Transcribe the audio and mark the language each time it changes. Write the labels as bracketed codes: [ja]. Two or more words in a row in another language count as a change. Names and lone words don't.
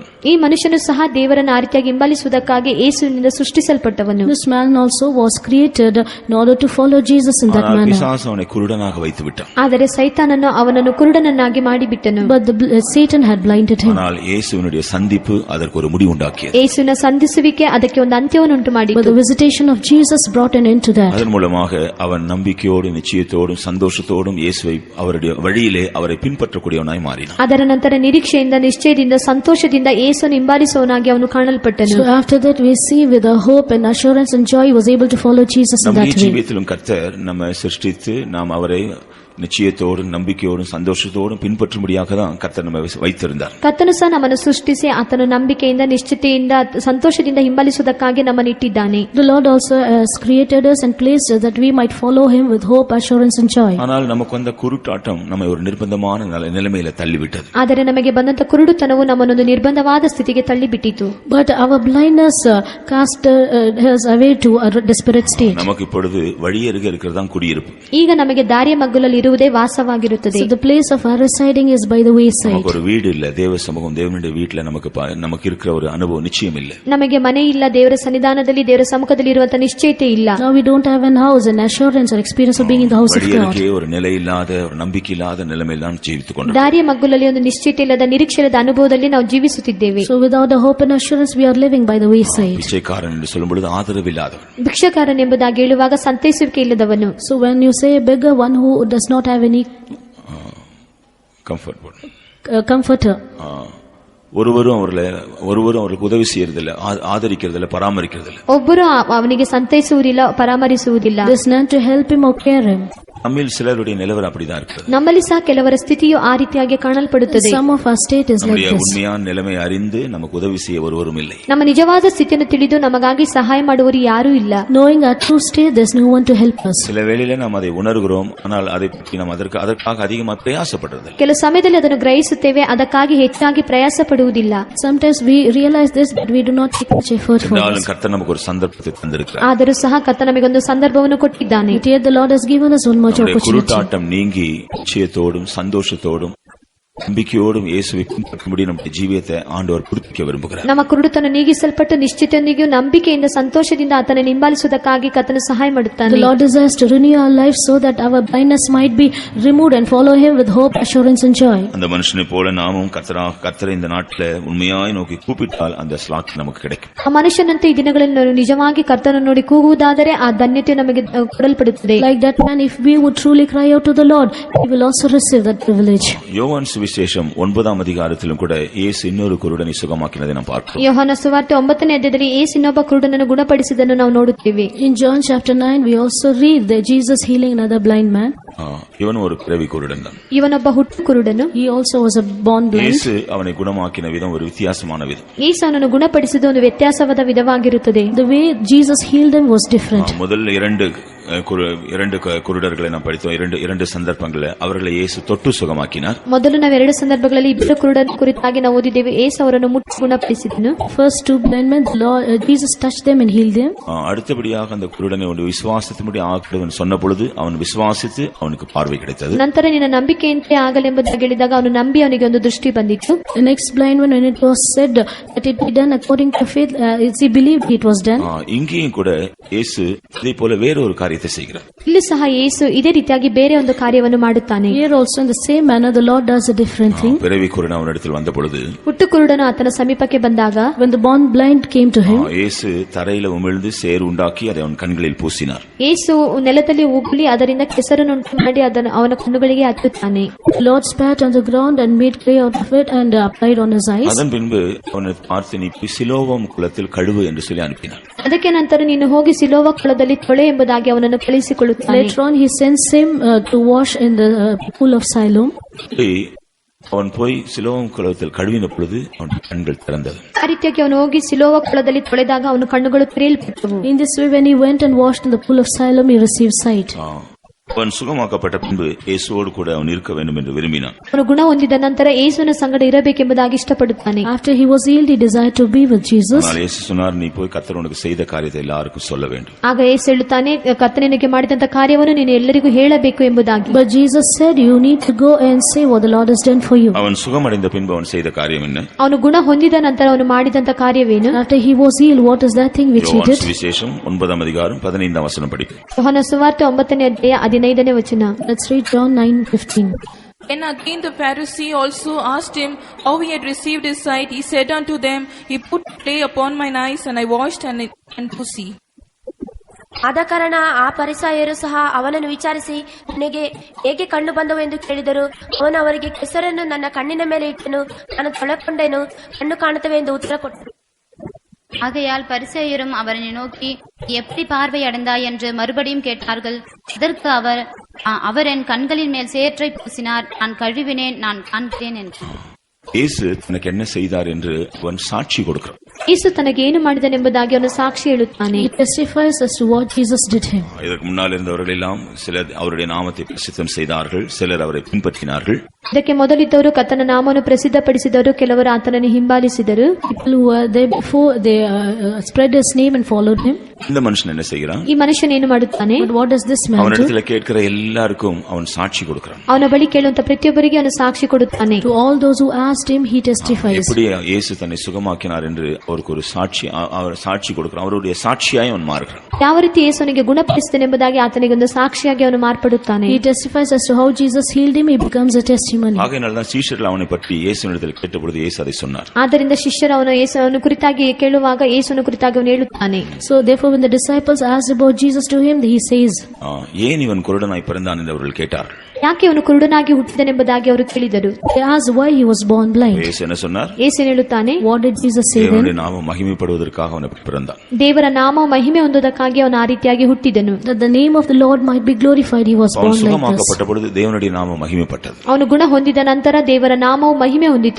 [kn] ಈ ಮನುಷ್ಯನು ಸಹ ದೇವರನ್ನು ಆ ರೀತಿಯಾಗಿ ಹಿಂಬಾಲಿಸುವುದಕ್ಕಾಗಿ ಯೇಸುವಿನಿಂದ ಸೃಷ್ಟಿಸಲ್ಪಟ್ಟವನು. [en] This man also was created in order to follow Jesus in that manner. [ta] பிசாசு அவனை குருடனாக வைத்து விட்டான். [kn] ಆದರೆ ಸೈತಾನನು ಅವನನ್ನು ಕುರುಡನನ್ನಾಗಿ ಮಾಡಿಬಿಟ್ಟನು. [en] But Satan had blinded him. [ta] ஆனால் இயேசுவினுடைய சந்திப்பு அதற்கு ஒரு முடிவு உண்டாக்கியது. [kn] ಯೇಸುವಿನ ಸಂಧಿಸುವಿಕೆ ಅದಕ್ಕೆ ಒಂದು ಅಂತ್ಯವನ್ನು ಉಂಟು [en] But [kn] ಮಾಡಿತು. [en] the visitation of Jesus brought an end to that. [ta] அதன் மூலமாக அவன் நம்பிக்கையோடும் நிச்சயத்தோடும் சந்தோஷத்தோடும் இயேசுவை அவருடைய வழியிலே அவரை பின்பற்றக்கூடியவனாய் மாறினான். [kn] ಅದರ ನಂತರ ನಿರೀಕ್ಷೆಯಿಂದ ನಿಶ್ಚಯದಿಂದ ಸಂತೋಷದಿಂದ ಯೇಸುವನ್ನು ಹಿಂಬಾಲಿಸುವವನಾಗಿ ಅವನು ಕಾಣಲ್ಪಟ್ಟನು. [en] So after that we see with a hope and assurance and joy he was able to follow Jesus in [ta] நம்முடைய [en] that way. [ta] ஜீவியத்திலும் கர்த்தர் நம்மை சிருஷ்டித்து நாம் அவரை நிச்சயத்தோடும் நம்பிக்கையோடும் சந்தோஷத்தோடும் பின்பற்றும்படியாக தான் கர்த்தர் நம்மை வைத்திருந்தார். [kn] ಕರ್ತನು ಸಹ ನಮ್ಮನ್ನು ಸೃಷ್ಟಿಸಿ ಆತನ ನಂಬಿಕೆಯಿಂದ ನಿಶ್ಚಿತೆಯಿಂದ ಸಂತೋಷದಿಂದ ಹಿಂಬಾಲಿಸುವುದಕ್ಕಾಗಿ ನಮ್ಮನ್ನು ಇಟ್ಟಿದ್ದಾನೆ. [en] The Lord also has created us and placed us that we might follow him with hope, assurance and joy. [ta] ஆனால் நமக்கு வந்த குருட்டாட்டம் நம்மை ஒரு நிர்பந்தமான நிலைமையில தள்ளிவிட்டது. [kn] ಆದರೆ ನಮಗೆ ಬಂದಂತ ಕುರುಡುತನವು ನಮ್ಮನ್ನೊಂದು ನಿರ್ಬಂಧವಾದ ಸ್ಥಿತಿಗೆ ತಳ್ಳಿಬಿಟ್ಟಿತು. [en] But our blindness cast us away to a desperate state. [ta] நமக்கு இப்பொழுது வழியருகே இருக்கிறதான் குடியிருப்பு. [kn] ಈಗ ನಮಗೆ ದಾರಿಯ ಮಗ್ಗುಲಲ್ಲಿ ಇರುವುದೇ ವಾಸವಾಗಿರುತ್ತದೆ. [en] So the place of our residing is by the wayside. [ta] நமக்கு ஒரு வீடு இல்ல, தேவ சமூகம் தேவனுடைய வீட்டில நமக்கு இருக்கிற ஒரு அனுபவம் நிச்சயம் இல்ல. [kn] ನಮಗೆ ಮನೆ ಇಲ್ಲ, ದೇವರ ಸನ್ನಿಧಾನದಲ್ಲಿ ದೇವರ ಸಮ್ಮುಖದಲ್ಲಿ ಇರುವಂತ ನಿಶ್ಚಯತೆ ಇಲ್ಲ. [en] Now we don't have an house, an assurance or experience of being in the house of God. [ta] வழியருகே ஒரு நிலை இல்லாத ஒரு நம்பிக்கை இல்லாத நிலைமையில் தான் ஜீவித்துக் கொண்டிருக்கிறோம். [kn] ದಾರಿಯ ಮಗ್ಗುಲಲ್ಲಿ ಒಂದು ನಿಶ್ಚಯತೆ ಇಲ್ಲದ ನಿರೀಕ್ಷೆ ಇಲ್ಲದ ಅನುಭವದಲ್ಲಿ ನಾವು ಜೀವಿಸುತ್ತಿದ್ದೇವೆ. [en] So without a hope and assurance we are living by the wayside. [ta] பிச்சைக்காரன் என்று சொல்லும் பொழுது ஆதரவில்லாதவன். [kn] ಭಿಕ್ಷಕಾರನ್ ಎಂಬುದಾಗಿ ಹೇಳುವಾಗ ಸಂತೈಸುವಿಕೆ ಇಲ್ಲದವನು. [en] So when you say a beggar, one who does not have any comforter. [ta] ஒருவரும் அவர்களுக்கு உதவி செய்யறதில்ல, ஆதரிக்கிறதில்ல, பராமரிக்கிறதில்ல. [kn] ಒಬ್ಬರು ಅವನಿಗೆ ಸಂತೈಸುವುದಿಲ್ಲ, ಪರಾಮರಿಸುವುದಿಲ್ಲ. [en] There's none to help him or care him. [ta] நம்மில் சிலருடைய நிலவரம் அப்படிதான் இருக்கிறது. [kn] ನಮ್ಮಲ್ಲಿ ಸಹ ಕೆಲವರ ಸ್ಥಿತಿಯು ಆ ರೀತಿಯಾಗಿ ಕಾಣಲ್ಪಡುತ್ತದೆ. [en] Some of our state is like [ta] நம்முடைய [en] this. [ta] உண்மையான நிலைமை அறிந்து நமக்கு உதவி செய்ய ஒருவரும் இல்லை. [kn] ನಮ್ಮ ನಿಜವಾದ ಸ್ಥಿತಿಯನ್ನು ತಿಳಿದು ನಮಗಾಗಿ ಸಹಾಯ ಮಾಡುವರು ಯಾರೂ ಇಲ್ಲ. [en] Knowing our true state, there's no one to help us. [ta] சில வேளையில நாம் அதை உணர்கிறோம், ஆனால் அதை பற்றி நாம் அதற்காக அதிகமாக பிரயாசப்படுறது. [kn] ಕೆಲವು ಸಮಯದಲ್ಲಿ ಅದನ್ನು ಗ್ರಹಿಸುತ್ತೇವೆ, ಅದಕ್ಕಾಗಿ ಹೆಚ್ಚಾಗಿ ಪ್ರಯಾಸ ಪಡುವುದಿಲ್ಲ. [en] Sometimes we realize this, but we do not take much effort for [ta] இருந்தாலும் [en] this. [ta] கர்த்தர் நமக்கு ஒரு சந்தர்ப்பத்தை தந்திருக்கிறார். [kn] ಆದರೂ ಸಹ ಕರ್ತ ನಮಗೊಂದು ಸಂದರ್ಭವನ್ನು ಕೊಟ್ಟಿದ್ದಾನೆ. [en] But yet the Lord has given us one much [ta] நம்முடைய [en] opportunity. [ta] குருட்டாட்டம் நீங்கி நிச்சயத்தோடும் சந்தோஷத்தோடும் நம்பிக்கையோடும் இயேசுவை பின்பற்றும்படி நம்முடைய ஜீவியத்தை ஆண்டவர் புதுப்பிக்க விரும்புகிறார். [kn] ನಮ್ಮ ಕುರುಡುತನ ನೀಗಿಸಲ್ಪಟ್ಟು ನಿಶ್ಚಿತನಿಗೂ ನಂಬಿಕೆಯಿಂದ ಸಂತೋಷದಿಂದ ಆತನ ಹಿಂಬಾಲಿಸುವುದಕ್ಕಾಗಿ ಕರ್ತನು ಸಹಾಯ [en] The [kn] ಮಾಡುತ್ತಾನೆ. [en] Lord desires to renew our lives so that our blindness might be removed and follow Him with hope, assurance and joy. [ta] அந்த மனுஷனை போல நாமும் கர்த்தரை இந்த நாட்டில் உண்மையாய் நோக்கி கூப்பிட்டால் அந்த ஸ்லாக் நமக்கு கிடைக்கும். [kn] ಆ ಮನುಷ್ಯನಂತೆ ಈ ದಿನಗಳಲ್ಲಿ ನಾವು ನಿಜವಾಗಿ ಕರ್ತನನ್ನು ನೋಡಿ ಕೂಗುವುದಾದರೆ ಆ ಧನ್ಯತೆ ನಮಗೆ ಕೊಡಲ್ಪಡುತ್ತದೆ. [en] Like that man, if we would truly cry out to the Lord, He will also receive that privilege. [ta] யோவான் சுவிசேஷம் 9ஆம் அதிகாரத்திலும் கூட இயேசு இன்னொரு குருடனை சுகமாக்கினதை நாம் பார்க்கிறோம். [kn] ಯೋಹಾನ ಸುವಾರ್ತೆ 9ನೇ ಅಧ್ಯಾಯದಲ್ಲಿ ಯೇಸು ಇನ್ನೊಬ್ಬ ಕುರುಡನನ್ನು ಗುಣಪಡಿಸಿದ್ದನ್ನು ನಾವು ನೋಡುತ್ತೇವೆ. [en] In John chapter 9, we also read that Jesus healing another blind man. [ta] இவன் ஒரு பிறவி குருடன் தான். [kn] ಇವನೊಬ್ಬ ಹುಟ್ಟು ಕುರುಡನು. [en] He also was a born blind. [ta] இயேசு அவனை குணமாக்கின விதம் ஒரு வித்தியாசமான விதம். [kn] ಯೇಸು ಅವನನ್ನು ಗುಣಪಡಿಸಿದ ಒಂದು ವ್ಯತ್ಯಾಸವಾದ ವಿಧವಾಗಿರುತ್ತದೆ. [en] The way Jesus healed him was different. [ta] முதல் இரண்டு குருடர்களை நாம் படித்தோம். இரண்டு சந்தர்ப்பங்களில் அவர்களை இயேசு தொட்டு சுகமாக்கினார். [kn] ಮೊದಲು ನಾವು ಎರಡು ಸಂದರ್ಭಗಳಲ್ಲಿ ಇಬ್ಬರು ಕುರುಡನ ಕುರಿತಾಗಿ ನಾವು ಓದಿದ್ದೇವೆ. ಯೇಸು ಅವರನ್ನು ಮುಟ್ಟಿ ಗುಣಪಡಿಸಿದನು. [en] First two blind men, Jesus touched them and healed them. [ta] அடுத்தபடியாக அந்த குருடனை விசுவாசத்தின்படி ஆக்கிடுவன் சொன்ன பொழுது அவன் விசுவாசித்து அவனுக்கு பார்வை கிடைத்தது. [kn] ನಂತರ ನಿನ್ನ ನಂಬಿಕೆಯಂತೆ ಆಗಲೆಂಬುದಾಗಿ ಹೇಳಿದಾಗ ಅವನು ನಂಬಿ ಅವನಿಗೆ ಒಂದು ದೃಷ್ಟಿ ಬಂದಿತ್ತು. [en] The next blind one, when it was said that it be done according to faith, he believed it was done. [ta] இங்கேயும் கூட இயேசு இதே போல வேறொரு காரியத்தை செய்கிறார். [kn] ಇಲ್ಲಿ ಸಹ ಯೇಸು ಇದೇ ರೀತಿಯಾಗಿ ಬೇರೆ ಒಂದು ಕಾರ್ಯವನ್ನು ಮಾಡುತ್ತಾನೆ. [en] Here also in the same manner the Lord does a different thing. [ta] பிறவி குருடன் அவனிடத்தில் வந்த பொழுது, [kn] ಹುಟ್ಟು ಕುರುಡನು ಆತನ ಸಮೀಪಕ್ಕೆ ಬಂದಾಗ, [en] when the born blind came to him, [ta] இயேசு தரையில உமிழ்ந்து சேறு உண்டாக்கி அதை அவன் கண்களில் பூசினார். [kn] ಯೇಸು ನೆಲದಲ್ಲಿ ಉಗುಳಿ ಅದರಿಂದ ಕೆಸರನ್ನು ಉಂಟು ಮಾಡಿ ಅದನ್ನು ಅವನ ಕಣ್ಣುಗಳಿಗೆ ಹಚ್ಚುತ್ತಾನೆ. [en] the Lord spat on the ground and made clay out of it and applied on his eyes. [ta] அதன் பின்பு அவனை பார்த்து நீ சிலோவாம் குளத்தில் கழுவு என்று சொல்லி அனுப்பினார். [kn] ಅದಕ್ಕೆ ನಂತರ ನೀನು ಹೋಗಿ ಸಿಲೋವ ಕೊಳದಲ್ಲಿ ತೊಳೆ ಎಂಬುದಾಗಿ ಅವನನ್ನು ಕಳುಹಿಸಿಕೊಳ್ಳುತ್ತಾನೆ. [en] Later on he sends him to wash in the pool of Siloam. [ta] அவன் போய் சிலோவாம் குளத்தில் கழுவின பொழுது அவன் கண்கள் திறந்தது. [kn] ಆ ರೀತಿಯಾಗಿ ಅವನು ಹೋಗಿ ಸಿಲೋವ ಕೊಳದಲ್ಲಿ ತೊಳೆದಾಗ ಅವನ ಕಣ್ಣುಗಳು ತೆರೆಯಲ್ಪಟ್ಟವು. [en] In this way, when he went and washed in the pool of Siloam, he received sight. [ta] அவன் சுகமாக்கப்பட்ட பின்பு இயேசுவோடு கூட அவன் இருக்க வேண்டும் என்று விரும்பினான். [kn] ಅವನು ಗುಣ ಹೊಂದಿದ ನಂತರ ಯೇಸುವಿನ ಸಂಗಡ ಇರಬೇಕೆಂಬುದಾಗಿ ಇಷ್ಟಪಡುತ್ತಾನೆ. [en] After he was healed, he desired to be with Jesus. [ta] ஆனால் இயேசு சொன்னார், நீ போய் கர்த்தர் உனக்கு செய்த காரியத்தை எல்லாருக்கும் சொல்ல வேண்டும். [kn] ಆಗ ಯೇಸು ಹೇಳುತ್ತಾನೆ, ಕರ್ತನಿಗೆ ಮಾಡಿದಂತ ಕಾರ್ಯವನ್ನು ನೀನು ಎಲ್ಲರಿಗೂ ಹೇಳಬೇಕು ಎಂಬುದಾಗಿ. [en] But Jesus said, you need to go and say what the Lord has done for you. [ta] அவன் சுகமடைந்த பின்பு அவன் செய்த காரியம் என்ன? [kn] ಅವನು ಗುಣ ಹೊಂದಿದ ನಂತರ ಅವನು ಮಾಡಿದಂತ ಕಾರ್ಯವೇನು? [en] After he was healed, what is that thing which he [ta] யோவான் [en] did? [ta] சுவிசேஷம் 9ஆம் அதிகாரம் 15ஆம் வசனம் படிப்போம். [kn] ಯೋಹಾನ ಸುವಾರ್ತೆ 9ನೇ ಅಧ್ಯಾಯ 15ನೇ ವಚನ. [en] Let's read John 9:15. Then again the Pharisee also asked him how he had received his sight. He said unto them, He put clay upon mine eyes, and I washed and to see. [kn] ಆದ ಕಾರಣ ಆ ಪರಿಸಾಯರು ಸಹ ಅವನನ್ನು ವಿಚಾರಿಸಿ, ನಿನಗೆ ಹೇಗೆ ಕಣ್ಣು ಬಂದವು ಎಂದು ಕೇಳಿದರು. ಅವನು ಅವರಿಗೆ, ಕೆಸರನ್ನು ನನ್ನ ಕಣ್ಣಿನ ಮೇಲೆ ಇಟ್ಟನು, ನಾನು ತೊಳೆಕೊಂಡೆನು, ಕಣ್ಣು ಕಾಣುತ್ತವೆ ಎಂದು ಉತ್ತರ ಕೊಟ್ಟನು. [ta] ஆகையால் பரிசேயரும் அவரை நோக்கி, எப்படி பார்வை அடைந்தாய் என்று மறுபடியும் கேட்டார்கள். அதற்கு அவர் என் கண்களின் மேல் சேற்றை பூசினார், நான் கழுவினேன், நான் காண்கிறேன் என்றார். இயேசு தனக்கு என்ன செய்தார் என்று அவன் சாட்சி கொடுக்கிறான். [kn] ಯೇಸು ತನಗೆ ಏನು ಮಾಡಿದನೆಂಬುದಾಗಿ ಅವನು ಸಾಕ್ಷಿ ಹೇಳುತ್ತಾನೆ. [en] He testifies as to what Jesus did him. [ta] இதற்கு முன்னால் இருந்தவர்கள் எல்லாம் சிலர் அவருடைய நாமத்தை பிரசித்தம் செய்தார்கள், சிலர் அவரை பின்பற்றினார்கள். [kn] ಇದಕ್ಕೆ ಮೊದಲಿದ್ದವರು ಕರ್ತನ ನಾಮವನ್ನು ಪ್ರಸಿದ್ಧಪಡಿಸಿದವರು, ಕೆಲವರು ಆತನನ್ನು ಹಿಂಬಾಲಿಸಿದರು. [en] People who were there before, they spread his name and followed him. [ta] இந்த மனுஷன் என்ன செய்கிறான்? [kn] ಈ ಮನುಷ್ಯನ ಏನು ಮಾಡುತ್ತಾನೆ? [en] But what does this man do? [ta] அவனிடத்தில் கேட்கிற எல்லாருக்கும் அவன் சாட்சி கொடுக்கிறான். [kn] ಅವನ ಬಳಿ ಕೇಳುವಂತ ಪ್ರತಿಯೊಬ್ಬರಿಗೆ ಅವನು ಸಾಕ್ಷಿ ಕೊಡುತ್ತಾನೆ. [en] To all those who asked him, he testifies. [ta] எப்படி இயேசு தன்னை சுகமாக்கினார் என்று அவருக்கு ஒரு சாட்சி கொடுக்கிறான். அவருடைய சாட்சியாய் அவன் மாறுகிறான். [kn] ಯಾವ ರೀತಿ ಯೇಸುವಿಗೆ ಗುಣಪಡಿಸಿದನೆಂಬುದಾಗಿ ಆತನಿಗೆ ಒಂದು ಸಾಕ್ಷಿಯಾಗಿ ಅವನು ಮಾರ್ಪಡುತ್ತಾನೆ. [en] He testifies as to how Jesus healed him. He becomes a testimony. [ta] ஆகையினால்தான் சீஷர்கள் அவனை பற்றி இயேசுவினிடத்தில் கேட்டபொழுது இயேசு அதை சொன்னார். [kn] ಆದ್ದರಿಂದ ಶಿಷ್ಯರು ಅವನು ಯೇಸುವನ್ನು ಕುರಿತಾಗಿ ಕೇಳುವಾಗ ಯೇಸುವನ್ನು ಕುರಿತಾಗಿ ಅವನು ಹೇಳುತ್ತಾನೆ. [en] So therefore when the disciples asked about Jesus to him, he says, [ta] ஏன் இவன் குருடனாய் பிறந்தான் என்று அவர்கள் கேட்டார்கள். [kn] ಯಾಕೆ ಅವನು ಕುರುಡನಾಗಿ ಹುಟ್ಟಿದನೆಂಬುದಾಗಿ ಅವರು ಕೇಳಿದರು. [en] They asked why he was born blind. [ta] இயேசு என்ன சொன்னார்? [kn] ಯೇಸು ಹೇಳುತ್ತಾನೆ, [en] What did Jesus say then? [ta] தேவனுடைய நாமம் மகிமைப்படுவதற்காக அவன் பிறந்தான். [kn] ದೇವರ ನಾಮ ಮಹಿಮೆ ಹೊಂದುವುದಕ್ಕಾಗಿ ಅವನು ಆ ರೀತಿಯಾಗಿ ಹುಟ್ಟಿದನು. [en] That the name of the Lord might be glorified, he was [ta] அவன் [en] born like this. [ta] சுகமாக்கப்பட்ட பொழுது தேவனுடைய நாமம் மகிமைப்பட்டது. [kn] ಅವನು ಗುಣ ಹೊಂದಿದ ನಂತರ ದೇವರ ನಾಮವು ಮಹಿಮೆ ಹೊಂದಿತು.